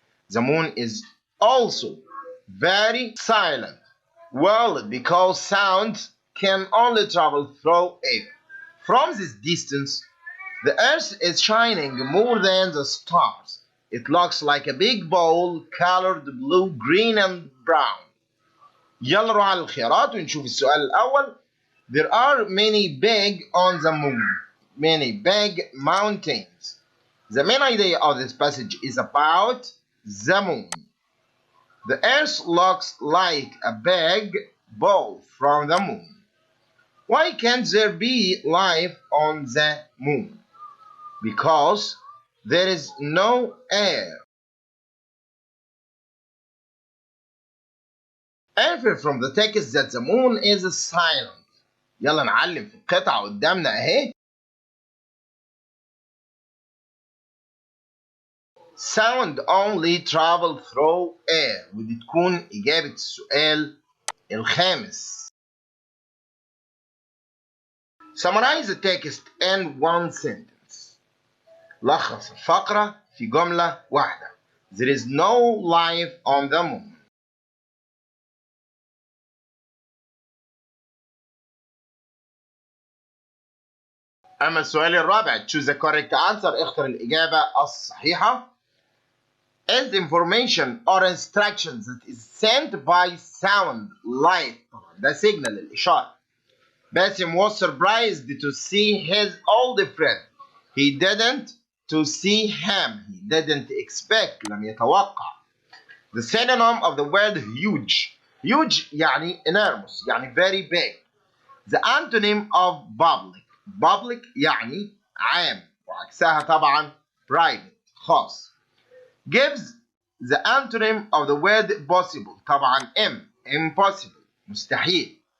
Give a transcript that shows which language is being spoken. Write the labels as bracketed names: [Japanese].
[English] The moon is also very silent world because sound can only travel through it. From this distance, the earth is shining more than the stars. It looks like a big ball colored blue, green and brown. [Arabic] يلا نروح على الخيارات ونشوف السؤال الأول. [English] There are many big on the moon. Many big mountains. The main idea of this passage is about the moon. The earth looks like a big ball from the moon. Why can't there be life on the moon? Because there is no air. Infer from the text that the moon is silent. [Arabic] يلا نعلم في القطعة قدامنا اهي. [English] Sound only travel through air. [Arabic] ودي تكون إجابة السؤال الخامس. [English] Summarize the text in one sentence. [Arabic] لخص الفقرة في جملة واحدة. [English] There is no life on the moon. [Arabic] أما السؤال الرابع, [English] choose the correct answer. [Arabic] اختر الإجابة الصحيحة. [English] Is information or instructions that is sent by sound, light. [Arabic] ده signal الإشارة. [English] Basim was surprised to see his old friend. He didn't to see him. He didn't expect. [Arabic] لم يتوقع. [English] The synonym of the word huge. Huge يعني enormous, يعني very big. The antonym of public. [Arabic] Public يعني عام وعكسها طبعا private خاص. [English] Gives the antonym of the word possible. [Arabic] طبعا impossible مستحيل.